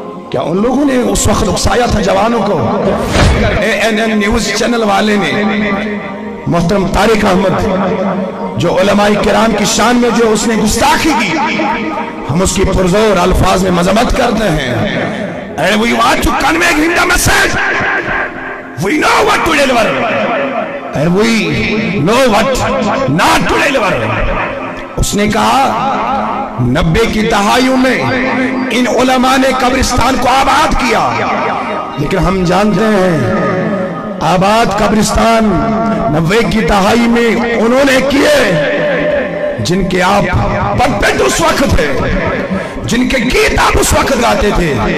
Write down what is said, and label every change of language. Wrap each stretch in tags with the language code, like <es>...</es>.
<ur>کیا ان لوگوں نے اس وقت اکسایا تھا جوانوں کو؟ ANN نیوز چینل والے نے محترم طارق احمد جو علماء کرام کی شان میں جو اس نے گستاخی کی، ہم اس کی پرزور الفاظ میں مذمت کرتے ہیں.</ur> <en>And we want to convey him the message. We know what to deliver. And we know what not to deliver.</en> <ur>اس نے کہا 90 کی دہائیوں میں ان علماء نے قبرستان کو آباد کیا، لیکن ہم جانتے ہیں آباد قبرستان 90 کی دہائی میں انہوں نے کیے جن کے آپ پرپیٹ اس وقت تھے، جن کے گیت آپ اس وقت گاتے تھے.</ur>